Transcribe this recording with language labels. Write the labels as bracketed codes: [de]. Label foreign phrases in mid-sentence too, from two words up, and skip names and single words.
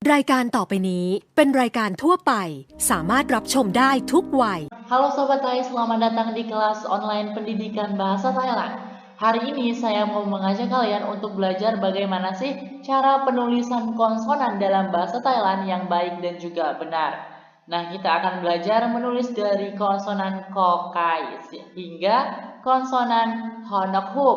[th] รายการต่อไปนี้เป็นรายการทั่วไปสามารถรับชมได้ทุกวัย [id] Halo Sobat Thai, selamat datang di kelas online pendidikan bahasa Thailand. Hari ini saya mau mengajak kalian untuk belajar bagaimana sih cara penulisan konsonan dalam bahasa Thailand yang baik dan juga benar. Nah, kita akan belajar menulis dari konsonan kokai hingga konsonan honokhub.